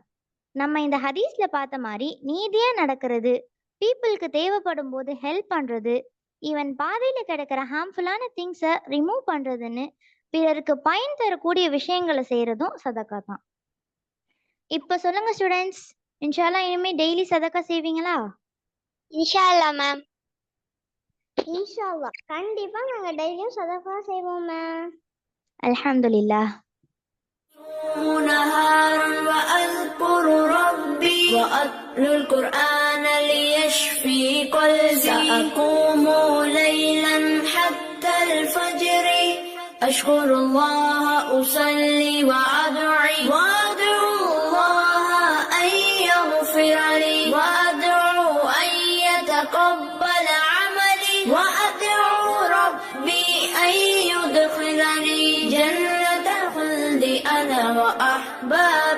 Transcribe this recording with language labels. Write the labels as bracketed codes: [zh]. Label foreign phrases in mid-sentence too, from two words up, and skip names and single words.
[ta] நம்ம இந்த ஹதீஸ்ல பார்த்த மாதிரி நீதியா நடக்கிறது, பீப்புளுக்கு தேவைப்படும் போது ஹெல்ப் பண்றது, ஈவன் பாதையில கிடக்கிற [en] harmful things remove [ta] பண்றதுன்னு பிறருக்கு பயன் தரக்கூடிய விஷயங்களை செய்யறதும் சதக்கா தான். இப்ப சொல்லுங்க ஸ்டூடெண்ட்ஸ், [ar] إن شاء الله [ta] இனிமே டெய்லி சதக்கா செய்வீங்களா? [ar] إن شاء الله மேம். إن شاء الله [ta] கண்டிப்பா நாங்க டெய்லியும் சதக்கா செய்வோம் மேம். [ar] الحمد لله. نهار وأذكر ربي وأتلو القرآن ليشفي قلبي سأقوم ليلا حتى الفجر أشكر الله أصلي وأدعو الله أن يغفر لي وأدعو أن يتقبل عملي وأدعو ربي أن يدخلني جنة الخلد أنا وأحبابي.